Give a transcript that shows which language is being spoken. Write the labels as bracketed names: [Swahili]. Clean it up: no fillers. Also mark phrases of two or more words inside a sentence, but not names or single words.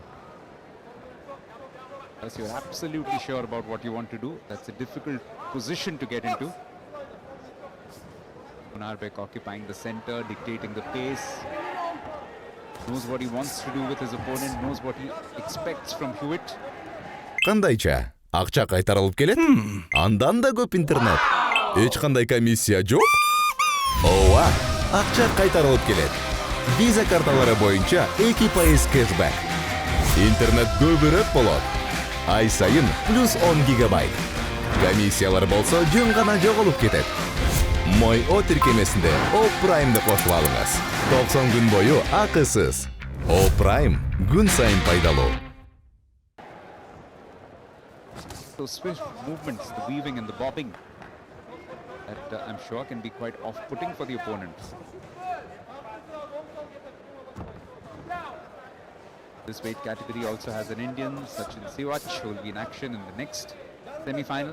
[English] Unless you're absolutely sure about what you want to do, that's a difficult position to get into. Munarbek occupying the center, dictating the pace. Knows what he wants to do with his opponent, knows what he expects from Hewitt. [Kazakh] Қандайча? Ақша қайтарылып келеді? Андан да көп интернет. Еч қандай комиссия жоқ? Ооба, ақша қайтарылып келеді. Виза карталары бойынша 2% кэшбэк. Интернет көбірек болады. Ай сайын плюс 10 гигабайт. Комиссиялар болса жөн ғана жоғалып кетеді. Мой О тіркемесінде О Праймды қосып алыңыз. 90 күн бойы ақысыз. О Прайм күн сайын пайдалы. [English] Those swift movements, the weaving and the bobbing, that I'm sure can be quite off-putting for the opponent. This weight category also has an Indian, Sachin Siwach, who will be in action in the next semi-final.